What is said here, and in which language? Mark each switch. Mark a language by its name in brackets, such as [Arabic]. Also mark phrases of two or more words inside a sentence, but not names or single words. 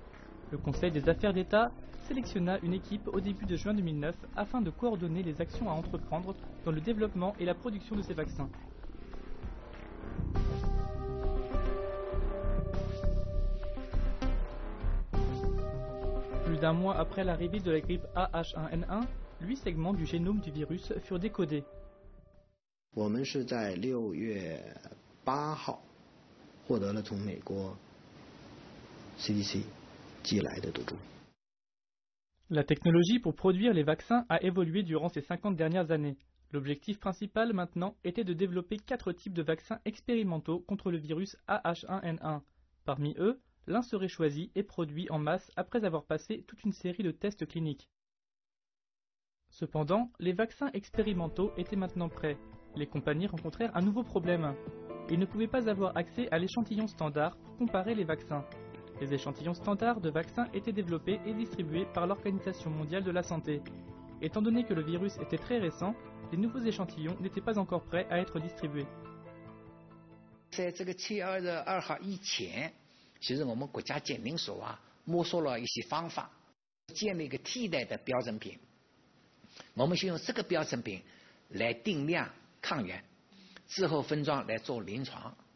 [French] Le Conseil des affaires d'État sélectionna une équipe au début de juin 2009 afin de coordonner les actions à entreprendre dans le développement et la production de ces vaccins. Plus d'un mois après l'arrivée de la grippe AH1N1, 8 segments du génome du virus furent décodés. [Chinese] 我们是在6月8号获得了从美国 CDC 寄来的毒株。 [French] La technologie pour produire les vaccins a évolué durant ces 50 dernières années. L'objectif principal maintenant était de développer 4 types de vaccins expérimentaux contre le virus AH1N1. Parmi eux, l'un serait choisi et produit en masse après avoir passé toute une série de tests cliniques. Cependant, les vaccins expérimentaux étaient maintenant prêts. Les compagnies rencontrèrent un nouveau problème. Ils ne pouvaient pas avoir accès à l'échantillon standard pour comparer les vaccins. Les échantillons standards de vaccins étaient développés et distribués par l'Organisation mondiale de la santé. Étant donné que le virus était très récent, les nouveaux échantillons n'étaient pas encore prêts à être distribués. [Chinese] 在这个7月22号以前，其实我们国家检定所摸索了一些方法，建立一个替代的标准品。我们先用这个标准品来定量抗原，之后分装来做临床。